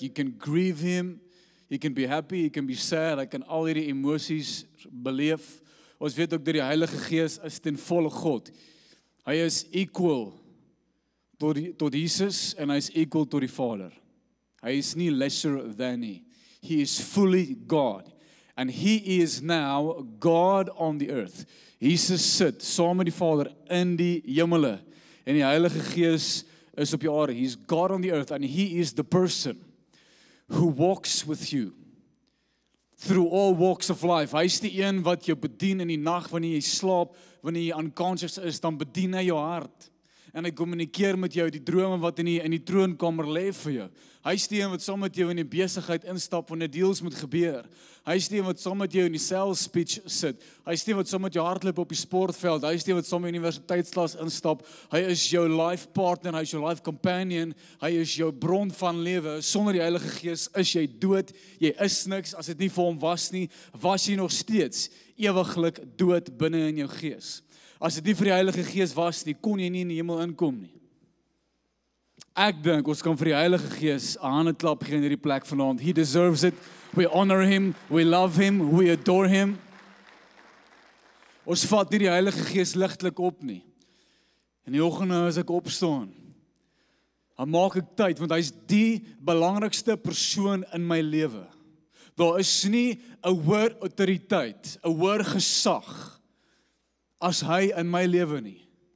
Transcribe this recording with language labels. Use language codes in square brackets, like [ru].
[en] You can grieve him, you can be happy, you can be sad, [af] hy kan al hierdie emosies beleef. Ons weet ook dat die Heilige Gees is ten volle God. Hy is equal tot Jesus en hy is equal tot die Vader. Hy is nie lesser than nie. [en] He is fully God. And he is now God on the earth. [af] Jesus sit saam met die Vader in die hemele. En die Heilige Gees is op die aarde. [en] He's God on the earth and he is the person who walks with you through all walks of life. [af] Hy is die een wat jou bedien in die nag wanneer jy slaap, wanneer jy unconscious is, dan bedien hy jou hart. En hy kommunikeer met jou die drome wat in die troonkamer lê vir jou. Hy is die een wat saam met jou in die besigheid instap wanneer deals moet gebeur. Hy is die een wat saam met jou in die sales speech sit. Hy is die een wat saam met jou hardloop op die sportveld. Hy is die een wat saam met die universiteitsklas instap. Hy is jou life partner, hy is jou life companion. Hy is jou bron van lewe. Sonder die Heilige Gees is jy dood. Jy is niks. As dit nie vir hom was nie, was jy nog steeds ewiglik dood binne in jou gees. As dit nie vir die Heilige Gees was nie, kon jy nie in die hemel inkom nie. Ek dink ons kan vir die Heilige Gees 'n handeklap gee in hierdie plek vanaand. [en] He deserves it. We honor him, we love him, we adore him. [af] Ons vat nie die Heilige Gees ligtelik op nie. In die oggende as ek opstaan, dan maak ek tyd want hy's die belangrikste persoon in my lewe. Daar is nie 'n hoër autoriteit, 'n hoër gesag as hy in my lewe nie.